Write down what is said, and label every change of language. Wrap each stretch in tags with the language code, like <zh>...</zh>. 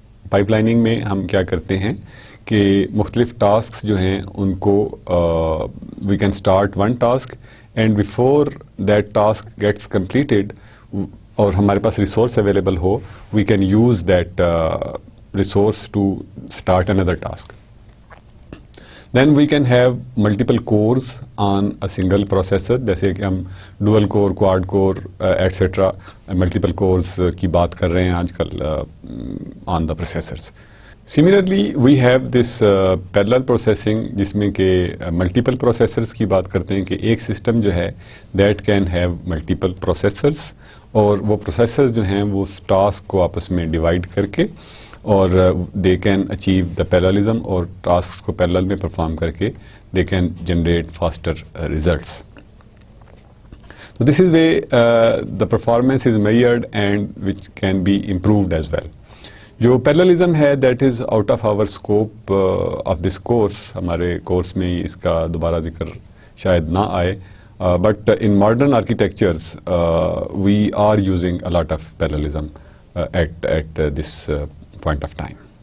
<ur>پائپلائننگ میں ہم کیا کرتے ہیں کہ مختلف ٹاسکس جو ہیں ان کو</ur> <en>we can start one task and before that task gets completed</en> <ur>اور ہمارے پاس resource available ہو,</ur> <en>we can use that resource to start another task. Then we can have multiple cores on a single processor,</en> <ur>جیسے کہ ہم dual کور, کواد کور etcetera multiple covers کی بات کر رہے ہیں آج کل</ur> <en>On the processors. Similarly we have this parallel processing</en> <ur>جس میں کہ ملٹیپل پروسیسرس کی بات کرتے ہیں کہ ایک</ur> <en>System جو ہے that can have multiple processors, اور وہ پروسیسرز جو ہیں وہ ٹاسک کو آپس میں ڈیوائڈ کر کے اور they can achieve the parallelism, اور ٹاسک کو پیرالل میں پرفارم کر کے they can generate faster results. So this is way the performance is measured and which can be improved as well.</en> <ur>جو پیراللزم ہے</ur> <en>That is out of our scope of this course.</en> <ur>ہمارے course میں اس کا دوبارہ ذکر شاید نہ آئے,</ur> <en>But in modern architectures we are using a lot of parallelism at this point of time.</en>